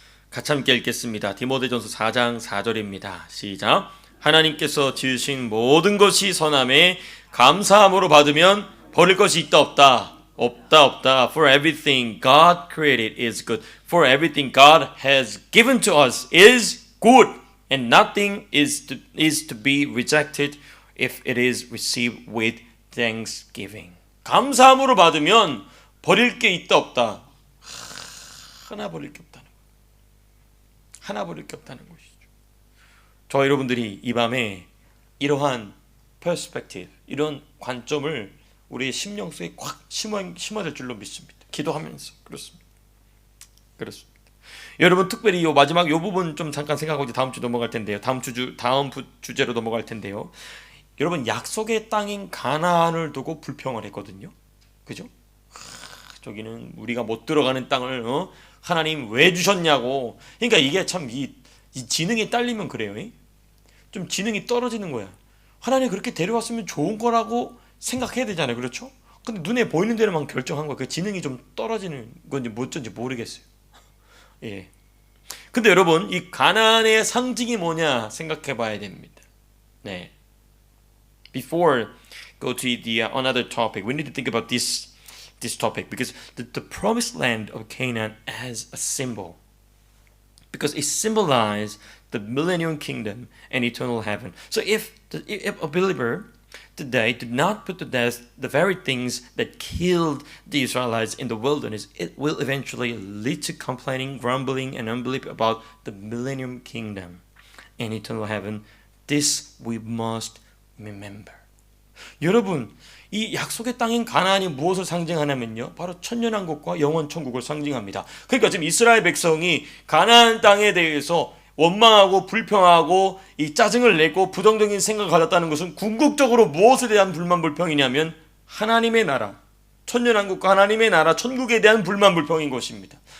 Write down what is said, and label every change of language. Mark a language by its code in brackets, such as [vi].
[ko] 같이 함께 읽겠습니다. 디모데전서 4장 4절입니다. 시작. 하나님께서 지으신 모든 것이 선함에 감사함으로 받으면 버릴 것이 있다 없다. 없다. [en] For everything God created is good. For everything God has given to us is good. And nothing is to be rejected if it is received with thanksgiving. [ko] 감사함으로 받으면 버릴 게 있다 없다. 하나 버릴 게 없다는 것이죠. 저 여러분들이 이 밤에 이러한 perspective, 이런 관점을 우리의 심령 속에 꽉 심어질 줄로 믿습니다. 기도하면서 그렇습니다. 여러분 특별히 요 마지막 요 부분 좀 잠깐 생각하고 이제 다음 주 넘어갈 텐데요. 다음 주제로 넘어갈 텐데요. 여러분 약속의 땅인 가나안을 두고 불평을 했거든요. 그죠? 저기는 우리가 못 들어가는 땅을 하나님 왜 주셨냐고. 그러니까 이게 참 이 지능이 딸리면 그래요. 좀 지능이 떨어지는 거야. 하나님 그렇게 데려왔으면 좋은 거라고 생각해야 되잖아요. 그렇죠? 근데 눈에 보이는 대로만 결정한 거야. 그 지능이 좀 떨어지는 건지 어쩐지 모르겠어요. 예. 근데 여러분, 이 가나안의 상징이 뭐냐 생각해 봐야 됩니다. 네. [en] Before go to the another topic, we need to think about this topic because the promised land of Canaan as a symbol. Because it symbolized the millennium kingdom and eternal heaven. So if a believer today did not put to death the very things that killed the Israelites in the wilderness, it will eventually lead to complaining, grumbling, and unbelief about the millennium kingdom and eternal heaven. This we must remember. [ko] 여러분, 이 약속의 땅인 가나안이 무엇을 상징하냐면요, 바로 천년왕국과 영원 천국을 상징합니다. 그러니까 지금 이스라엘 백성이 가나안 땅에 대해서 원망하고 불평하고 이 짜증을 내고 부정적인 생각을 가졌다는 것은 궁극적으로 무엇에 대한 불만 불평이냐면 하나님의 나라, 천년왕국과 하나님의 나라 천국에 대한 불만 불평인 것입니다.